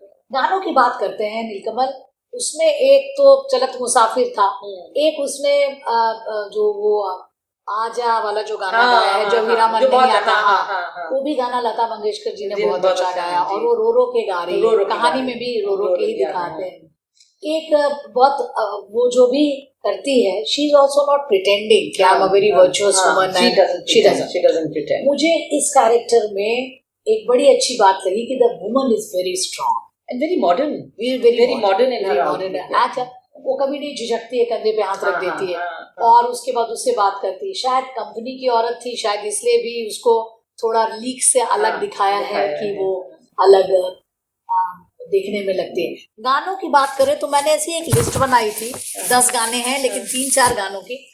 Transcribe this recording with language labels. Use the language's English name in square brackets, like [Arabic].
[Hindi] गानों की बात करते हैं नीलकमल, उसमें एक तो चलत मुसाफिर था, एक उसमें जो वो आजा वाला जो गाना गाया है, जो हीरामन नहीं आता, वो भी गाना लता मंगेशकर जी ने बहुत अच्छा गाया, और वो रो रो के गा रही है, कहानी में भी रो रो के ही दिखाते हैं। एक बहुत वो जो भी करती है, [English] She is also not pretending कि I am a very virtuous woman, she doesn't pretend. [Hindi] मुझे इस कैरेक्टर में एक बड़ी अच्छी बात लगी कि [English] The woman is very strong and very modern in her outlook. [Hindi] अच्छा, वो कभी नहीं झिझकती है, कंधे पे हाथ रख देती है, और उसके बाद उससे बात करती है। शायद कंपनी की औरत थी, शायद इसलिए भी उसको थोड़ा लीक से अलग दिखाया है कि वो अलग देखने में लगती है। गानों की बात करें तो मैंने ऐसी एक लिस्ट बनाई थी, 10 गाने हैं, लेकिन 3-4 गानों की।